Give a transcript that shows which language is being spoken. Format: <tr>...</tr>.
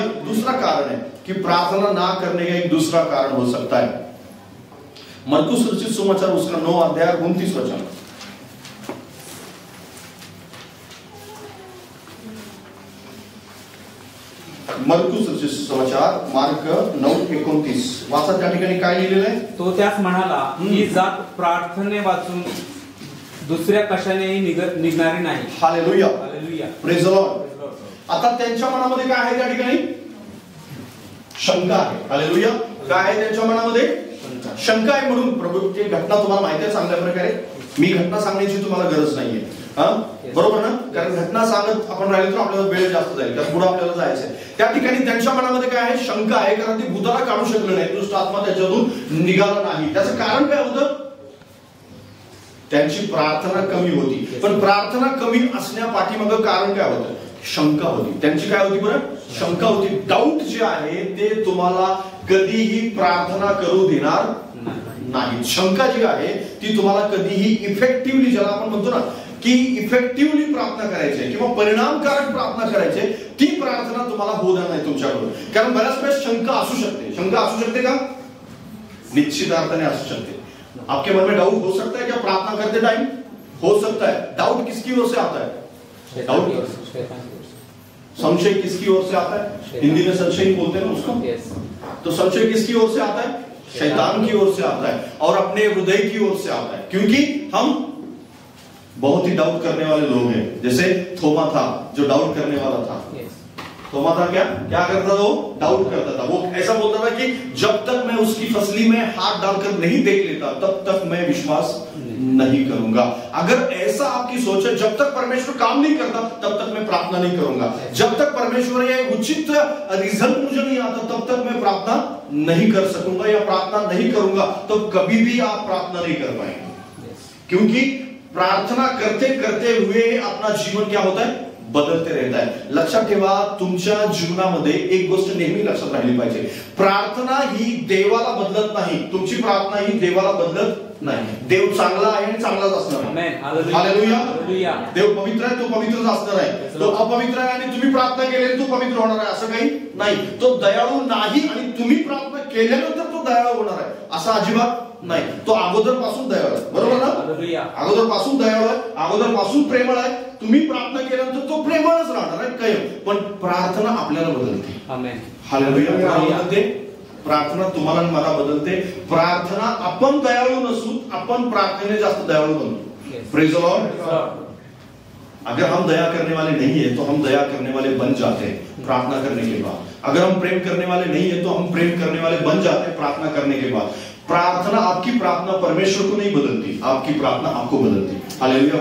<hi>दूसरा कारण है कि प्रार्थना ना करने का एक दूसरा कारण हो सकता है। मरकुस रचित सुसमाचार उसका 9 अध्याय 29 वचन।</hi> <mr>मरकुस रचित सुसमाचार मार्क 9:29 वाचा। त्या ठिकाणी काय लिहिलेलं आहे? तो त्यास म्हणाला ही जात प्रार्थने वाचून दुसऱ्या कशानेही निघणारी नाही। Hallelujah. Hallelujah.</mr> <en>Praise the Lord.</en> <mr>आता त्यांच्या मनामध्ये काय आहे, त्या ठिकाणी शंका आहे। हालेलुया। काय आहे त्यांच्या मनामध्ये? शंका आहे। म्हणून प्रभूची घटना तुम्हाला माहिती आहे चांगल्या प्रकारे, मी घटना सांगण्याची तुम्हाला गरज नाहीये, बरोबर ना? कारण घटना सांगत आपण राहिलो तर आपल्याला वेळ जास्त जाईल, कारण पुढे आपल्याला जायचंय। त्या ठिकाणी त्यांच्या मनामध्ये काय आहे, शंका आहे, कारण ते भूताला काढू शकले नाही, दुष्ट आत्मा त्याच्यातून निघाला नाही। त्याचं कारण काय होतं? त्यांची प्रार्थना कमी होती। पण प्रार्थना कमी असण्या पाठीमागं कारण काय होतं? शंका होती। त्यांची काय होती बरं? शंका होती। डाऊट जे आहे ते तुम्हाला कधीही प्रार्थना करू देणार नाही। शंका जी आहे ती तुम्हाला कधीही इफेक्टिव्हली, ज्याला आपण म्हणतो ना की इफेक्टिव्हली प्रार्थना करायची किंवा परिणामकारक प्रार्थना करायची, ती प्रार्थना तुम्हाला होऊ देणार नाही तुमच्याकडून। कारण बऱ्याच वेळेस शंका असू शकते। शंका असू शकते का? निश्चित अर्थाने असू शकते।</mr> <hi>आपके मन में डाउट हो सकता है क्या प्रार्थना करते टाइम? हो सकता है। डाउट किसकी ओर से आता है? डाउट, संशय किसकी ओर से आता है? हिंदी में संशय बोलते हैं ना उसको। तो संशय किसकी ओर से आता है? शैतान की ओर से आता है, और अपने हृदय की ओर से आता है, क्योंकि हम बहुत ही डाउट करने वाले लोग हैं। जैसे थोमा था जो डाउट करने वाला था। थोमा था क्या करता था? वो डाउट करता था। वो ऐसा बोलता था कि जब तक मैं उसकी फसली में हाथ डालकर नहीं देख लेता तब तक मैं विश्वास नहीं करूंगा। अगर ऐसा आपकी सोच है, जब तक परमेश्वर काम नहीं करता तब तक मैं प्रार्थना नहीं करूंगा, जब तक परमेश्वर ये उचित रिजल्ट मुझे नहीं आता तब तक मैं प्रार्थना नहीं कर सकूंगा या प्रार्थना नहीं करूंगा, तो कभी भी आप प्रार्थना नहीं कर पाएंगे। क्योंकि प्रार्थना करते करते हुए अपना जीवन क्या होता है? बदलते रहता है।</hi> <mr>लक्षात ठेवा, तुमच्या जीवनामध्ये एक गोष्ट नेहमी लक्षात राहिली पाहिजे, प्रार्थना ही देवाला बदलत नाही, तुमची प्रार्थना ही देवाला बदलत नाही। देव चांगला आहे आणि चांगलाच असणार आहे। हालेलुया। देव पवित्र आहे, तो पवित्रच असणार आहे। तो अपवित्र आहे आणि तुम्ही प्रार्थना केली तो पवित्र होणार आहे असं काही नाही। तो दयाळू नाही आणि तुम्ही प्रार्थना केल्यानंतर तो दयाळू होणार आहे असं अजिबात नाही। तो अगोदर पासून दयाळू आहे, बरोबर ना? अगोदर पासून दयाळू आहे, अगोदर पासून प्रेमळ आहे। तुम्ही प्रार्थना केल्यानंतर तो प्रेमळच राहणार आहे कायम, पण प्रार्थना आपल्याला बदलते। आमेन। हालेलुया। प्रार्थना तुम्हाला आणि मला बदलते। प्रार्थना आपण दयाळू नसू, आपण प्रार्थनेने जास्त दयाळू बनतो।</mr> <en>Praise the Lord.</en> <hi>अगर हम दया करने वाले नहीं है तो हम दया करने वाले बन जाते हैं प्रार्थना करने के बाद। अगर हम प्रेम करने वाले नहीं है तो हम प्रेम करने वाले बन जाते हैं प्रार्थना करने के बाद। प्रार्थना, आपकी प्रार्थना परमेश्वर को नहीं बदलती, आपकी प्रार्थना आपको बदलती। हालेलुया।</hi>